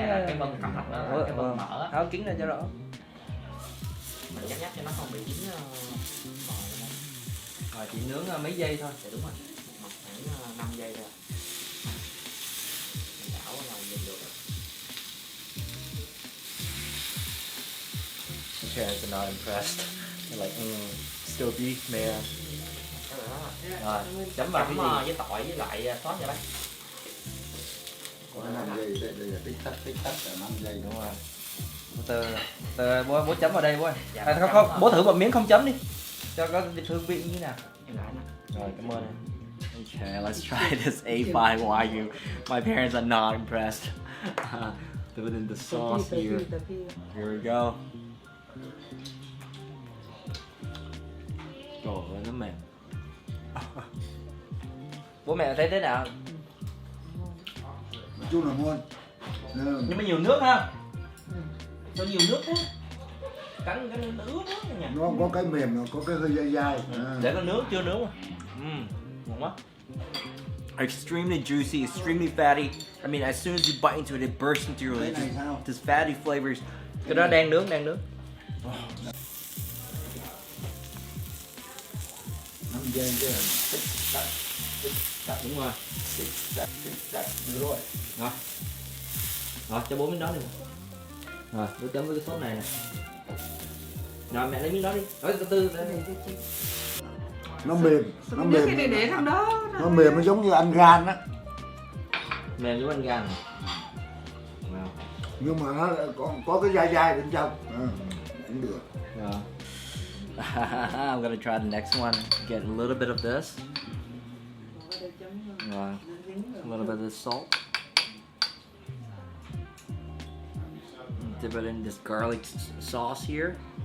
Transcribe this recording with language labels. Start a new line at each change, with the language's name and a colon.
Vietnamese: cái vân cẩm thạch đó, cái vân mỡ. Tháo kính ra cho rõ. Mình nhắc cho nó không bị dính bò. Rồi chỉ nướng mấy giây thôi. Dạ đúng rồi, một khoảng 5 giây thôi. Mình đảo vào nhìn được rồi. Ok,
English: parents are not impressed. They're like, still beef, man.
Vietnamese: Rồi, chấm vào cái gì? Với tỏi với lại sốt nha bác. Có 5 giây, đây là tích tắc là 5 giây. Đúng rồi. Từ bố chấm vào đây bố ơi. Dạ, Không, bố thử một miếng không chấm đi. Cho có hương vị như thế nào. Em lại nè. Rồi, cảm ơn em.
English: Okay, let's try this A5 Wagyu. My parents are not impressed. Put it in the sauce here. Here we go.
Vietnamese: Trời ơi, nó mềm. Bố mẹ thấy thế nào? Nói chung là ngon. Nhưng mà nhiều nước ha. Cho nhiều nước thế. Cắn cái nó ướt nước nha. Nó có cái mềm, nó có cái hơi dai dai. Để có nước chưa nướng mà. Ngon quá.
English: Extremely juicy, extremely fatty. I mean, as soon as you bite into it, it bursts into your lips. This fatty flavors.
Vietnamese: Cái đó đang nướng. 5 giây chứ là tích tắc. Đúng rồi. Tích tắc. Được rồi. Rồi, cho bố miếng đó đi. Rồi, bố chấm với cái sốt này nè. Rồi, mẹ lấy miếng đó đi. Rồi, từ từ. Nó mềm. Cái để thằng đó. Nó mềm, nó giống như ăn gan á. Mềm giống ăn gan. Nhưng mà nó có cái dai dai bên trong. Cũng được.
English: I'm gonna try the next one. Get a little bit of this. A little bit of this salt. Dip it in this garlic sauce here.